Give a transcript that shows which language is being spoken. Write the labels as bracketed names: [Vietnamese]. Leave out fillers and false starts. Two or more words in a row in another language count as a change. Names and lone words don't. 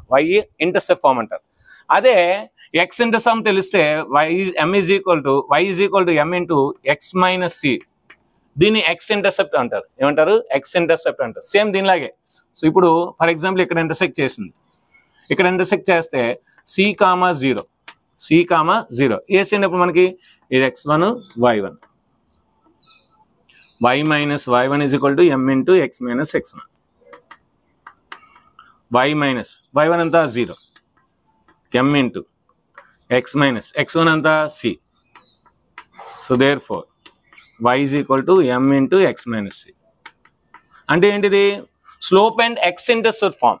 [English] y intercept form [Telugu] అంటారు. అదే [English] x intercept తెలిస్తే m is equal to m into x minus c. [Telugu] దీన్ని [English] x intercept [Telugu] అంటారు. ఏమంటారు? [English] x intercept [Telugu] అంటారు. సేమ్ దీనిలాగే. సో ఇప్పుడు [English] for example [Telugu] ఇక్కడ ఇంటర్సెక్ట్ చేసింది, ఇక్కడ ఇంటర్సెక్ట్ చేస్తే c, 0 వేసినప్పుడు మనకి ఇది x1 y1, [English] y minus y1 is equal to m into x minus x1. y minus y1 అంతా 0, m into x minus x1 అంతా c. so therefore y is equal to m into x minus c. [Telugu] అంటే ఏంటిది? [English] slope and x intercept form.